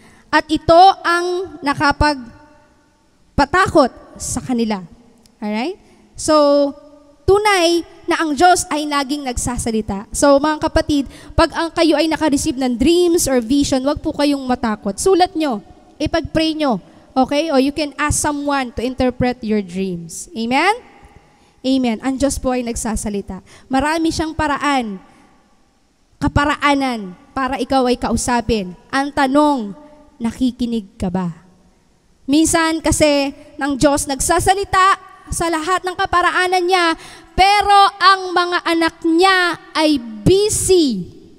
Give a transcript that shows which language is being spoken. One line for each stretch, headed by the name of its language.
Filipino: At ito ang nakapagpatakot sa kanila.
English: Alright?
Filipino: So, tunay na ang Diyos ay laging nagsasalita. So mga kapatid, pag kayo ay naka-receive ng
English: dreams or vision,
Filipino: wag po kayong matakot. Sulat nyo, ipag-pray nyo. Okay?
English: O you can ask someone to interpret your dreams. Amen? Amen.
Filipino: Ang Diyos po ay nagsasalita. Marami siyang paraan, kaparaanan, para ikaw ay kausapin. Ang tanong, nakikinig ka ba? Minsan kasi ng Diyos nagsasalita sa lahat ng kaparaanan niya, pero ang mga anak niya ay busy.